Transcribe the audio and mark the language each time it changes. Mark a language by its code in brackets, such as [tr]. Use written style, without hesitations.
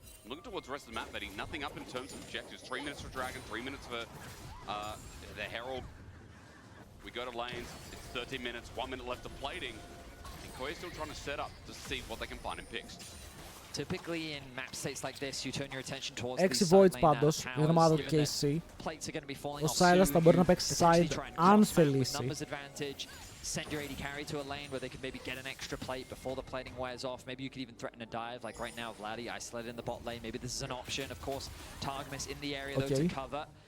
[en] Looking towards the rest of the map, Betty. Nothing up in terms of objectives. 3 minutes for Dragon, 3 minutes for the Herald. We go to lanes. It's 13 minutes, 1 minute left of plating. Mkoi is still trying to set up to see what they can find in picks. Typically in map states like this, you turn your attention towards the 6 side voids lane [el] πάντως, [en] now. [el] η ομάδα του KC. Ο Silas θα μπορεί να παίξει side αν θελήσει. [en] Send your AD carry to a lane where they could maybe get an extra plate before the plating wears off. Maybe you could even threaten a dive, like right now Vladi isolated in the bot lane. Maybe this is an option. Of course, Targmas in the area though to cover.